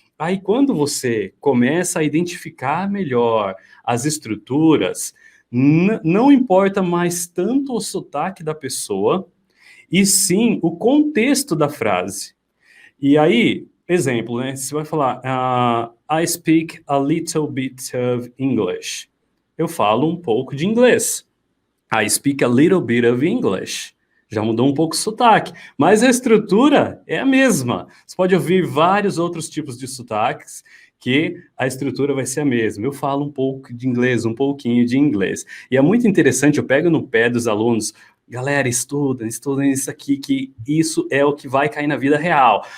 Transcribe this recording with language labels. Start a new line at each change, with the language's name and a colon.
Portuguese: Aí, quando você começa a identificar melhor as estruturas, não importa mais tanto o sotaque da pessoa, e sim o contexto da frase. E aí, exemplo, né? Você vai falar,
English: I speak a little bit of English.
Portuguese: Eu falo um pouco de inglês.
English: I speak a little bit of English.
Portuguese: Já mudou um pouco o sotaque, mas a estrutura é a mesma. Você pode ouvir vários outros tipos de sotaques que a estrutura vai ser a mesma. Eu falo um pouco de inglês, um pouquinho de inglês. E é muito interessante, eu pego no pé dos alunos, galera, estudem isso aqui, que isso é o que vai cair na vida real.